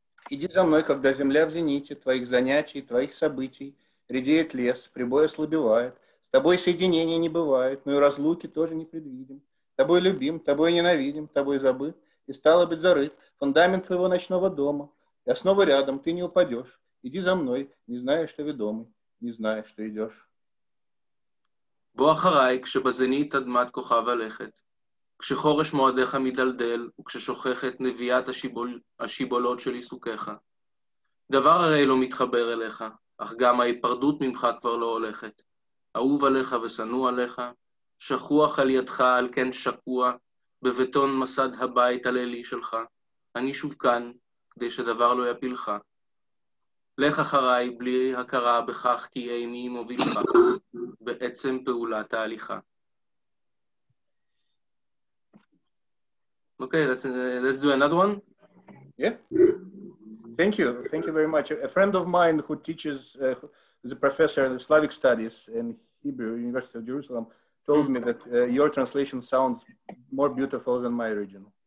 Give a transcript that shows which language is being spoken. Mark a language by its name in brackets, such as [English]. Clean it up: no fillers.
[Russian] Иди за мной, когда земля в зените, твоих занятий, твоих событий, редеет лес, прибой ослабевает, с тобой соединения не бывает, но и разлуки тоже не предвидим. Тобой любим, тобой ненавидим, тобой забыт, и стало быть зарыт фундамент твоего ночного дома. Я снова рядом, ты не упадешь. Иди за мной, не зная, что ведомый, не зная, что идешь. [Hebrew] בוא אחריי כשבזנית אדמת כוכב הלכת, כשחורש מועדיך מדלדל, וכששוכחת נביאת השיבולות של עיסוקיך. דבר הרי לא מתחבר אליך, אך גם ההיפרדות ממך כבר לא הולכת. אהוב עליך ושנוא עליך, שכוח על ידך על כן שקוע, בבטון מסד הבית הלילי שלך. אני שוב כאן, כדי שדבר לא יפילך. לך אחריי בלי הכרה בכך כי איני מובילך, בעצם פעולת ההליכה. [English] Okay, let's do another one. Yeah. Thank you very much. A friend of mine who teaches, is a professor in Slavic studies in Hebrew, University of Jerusalem, told me that your translation sounds more beautiful than my original.